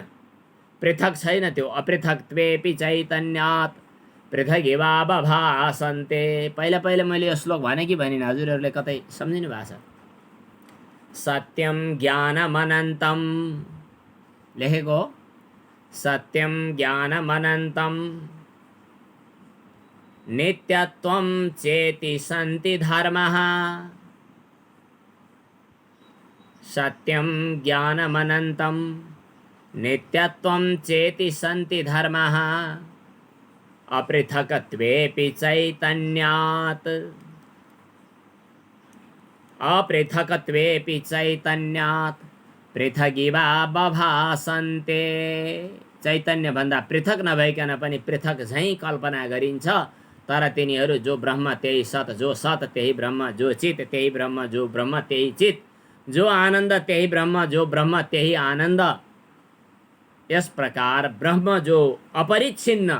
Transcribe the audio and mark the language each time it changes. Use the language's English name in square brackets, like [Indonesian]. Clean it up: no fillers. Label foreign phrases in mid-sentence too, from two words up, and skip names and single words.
[Nepali] पृथक छैन त्यो। [Sanskrit] अपृथक्त्वेपि चैतन्यात् पृथगिवा बभासन्ते। [Nepali] पहिला पहिला मैले यो श्लोक भने कि भनिन? हजुरहरूले कतै सम्झिनु भएको छ? [Sanskrit] सत्यम ज्ञानमनन्तं लेखेको, सत्यम ज्ञानमनन्तं नित्यत्वं चेति सन्ति धर्मः। सत्यं ज्ञानमनन्तं नित्यत्वं चेति सन्ति धर्मः अपृथकत्वेपि चैतन्यात्। अपृथकत्वेपि चैतन्यात् पृथगिवा बभासन्ते। [Nepali] चैतन्य भन्दा पृथक नभइकन पनि पृथक झैं कल्पना गरिन्छ, तर तिनीहरू जो ब्रह्म त्यही सत, जो सत त्यही ब्रह्म, जो चित त्यही ब्रह्म, जो ब्रह्म त्यही चित, जो आनन्द त्यही ब्रह्म, जो ब्रह्म त्यही आनन्द। यस प्रकार ब्रह्म जो अपरिच्छिन्न।